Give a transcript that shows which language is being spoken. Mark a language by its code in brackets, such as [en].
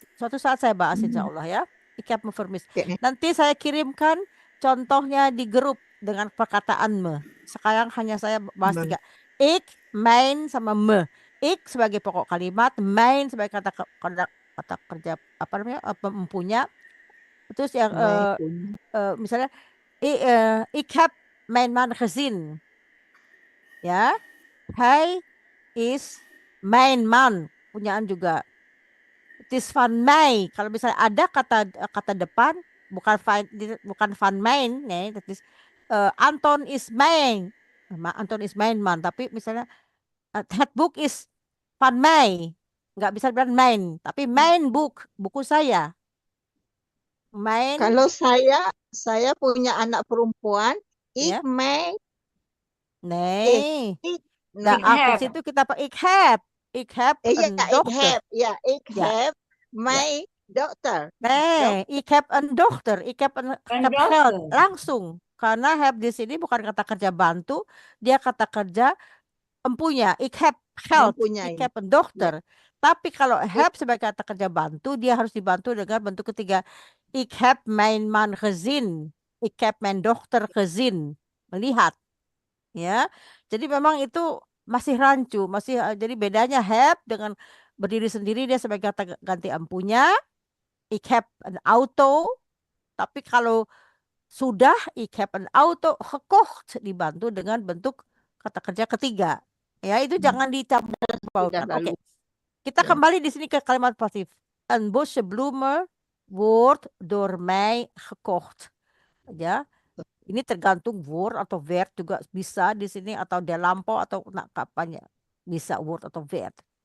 [id] Suatu saat saya bahas insya Allah ya. [nl] Ik heb me vermist. [id] Nanti saya kirimkan contohnya di grup dengan perkataan me. Sekarang hanya saya bahas 3. Ik, mijn, sama me. Ik sebagai pokok kalimat, mijn sebagai kata kerja apa namanya mempunya. Terus yang misalnya [nl] ik heb mijn man gezien. Ya. Hij is mijn man, punyaan juga. Het is van mij. [id] Kalau misalnya ada kata depan bukan [nl] van mijn, nih, that is Anton is mijn. Anton is mijn man, [id] tapi misalnya [nl] het boek is van mij. [id] Nggak bisa bilang mijn, tapi mijn boek, buku saya. Mijn. Kalau saya punya anak perempuan, ik mijn. [nl] Nee. [id] Nah, aku situ kita pakai [nl] ik heb een dochter. Ik heb mijn dochter. Nee, ik heb een dochter. Ik heb geld. Langsung. [id] Karena heb di sini bukan kata kerja bantu, dia kata kerja empunya. [nl] Ik heb geld. Ik heb een dochter. [id] Tapi kalau heb sebagai kata kerja bantu, dia harus dibantu dengan bentuk ketiga. [nl] Ik heb mijn man gezien. Ik heb mijn dochter gezien. [id] Melihat. Ya. Jadi memang itu masih rancu, jadi bedanya have dengan berdiri sendiri dia sebagai kata ganti empunya. [nl] ik heb een auto. [id] Tapi kalau sudah, [nl] ik heb een auto gekocht. [id] Dibantu dengan bentuk kata kerja ketiga. Ya, itu jangan dicampur Sudah baurkan. Oke. lalu. Kita Ya. kembali di sini ke kalimat pasif. [nl] Een bosje bloemen wordt door mij gekocht. [id] Ya. Ini tergantung word atau verb juga bisa di sini atau dia lampau atau kapannya bisa word atau verb.